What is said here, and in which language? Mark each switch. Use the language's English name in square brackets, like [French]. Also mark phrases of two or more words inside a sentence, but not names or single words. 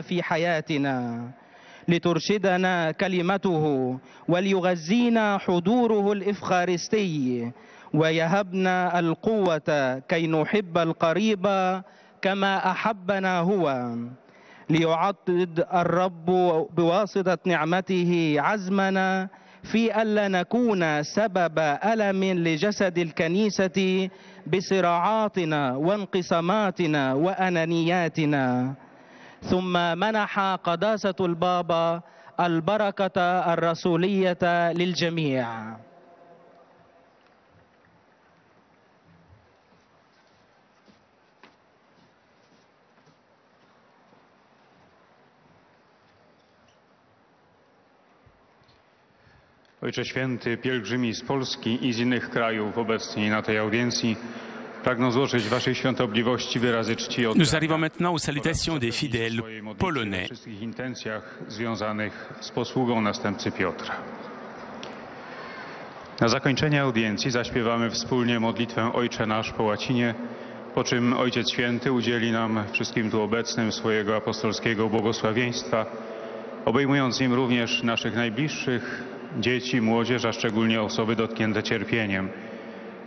[Arabic] في حياتنا لترشدنا كلمته وليغذينا حضوره الإفخارستي ويهبنا القوة كي نحب القريب كما أحبنا هو، ليعضد الرب بواسطة نعمته عزمنا في ألا نكون سبب ألم لجسد الكنيسة بصراعاتنا وانقساماتنا وأنانياتنا. ثم منح قداسة البابا البركة الرسولية للجميع. [Polish] Ojcze Święty, pielgrzymi z Polski i z innych krajów obecni na tej audiencji pragną złożyć Waszej Świątobliwości wyrazy czci oddania. [French] Nous arrivons maintenant aux salutations des fidèles polonais. [Polish] W wszystkich intencjach związanych z posługą następcy Piotra. Na zakończenie audiencji zaśpiewamy wspólnie modlitwę Ojcze Nasz po łacinie, po czym Ojciec Święty udzieli nam wszystkim tu obecnym swojego apostolskiego błogosławieństwa, obejmując nim również naszych najbliższych, dzieci, młodzież, a szczególnie osoby dotknięte cierpieniem.